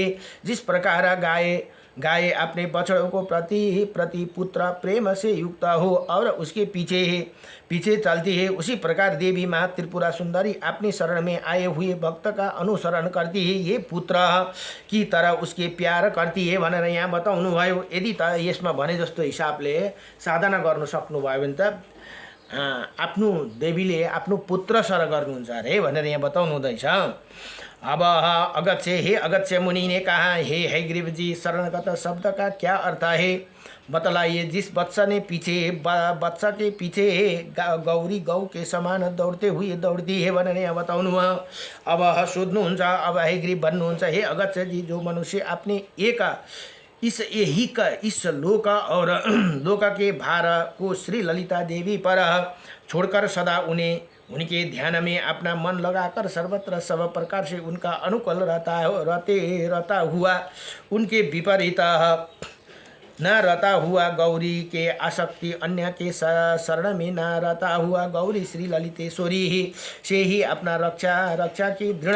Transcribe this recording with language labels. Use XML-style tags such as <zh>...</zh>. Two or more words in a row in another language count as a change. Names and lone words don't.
<hi>जिस प्रकार गाय अपने बछड़ों को प्रति पुत्र प्रेम से युक्त हो और उसके पीछे चलती है, उसी प्रकार देवी माँ त्रिपुरा सुंदरी अपनी शरण में आए हुए भक्त का अनुसरण करती है, ये पुत्र की तरह उसके प्यार करती है</hi> <ne>भनेर यहाँ बताउनु भयो। यदि त यसमा भने जस्तो हिसाबले साधना गर्न सक्नुभयो भने त आफ्नो देवीले आफ्नो पुत्र सर गर्नुहुन्छ अरे भनेर यहाँ बताउनु हुँदैछ।</ne> <hi>अब अगत्य मुनि ने कहा, हे हैग्रीव जी, शरणगत शब्द का क्या अर्थ है, बतलाइए। जिस बच्चा के पीछे गौरी गौ के समान दौड़ते हुए दौड़ती है</hi> <ne>भनेर यहाँ बताउनु भयो। अब सोध्नुहुन्छ, अब हैग्रीव भन्नुहुन्छ,</ne> <hi>हे अगत्य जी, जो मनुष्य अपने इस लोक और लोक के भार को श्री ललिता देवी पर छोड़कर सदा उनके ध्यान में अपना मन लगाकर सर्वत्र सब प्रकार से उनका अनुकूल रहता हुआ, उनके विपरीत न रहता हुआ, गौरी के आसक्ति अन्य के शरण में न रहता हुआ, गौरी श्री ललितेश्वरी ही से ही अपना रक्षा की</hi>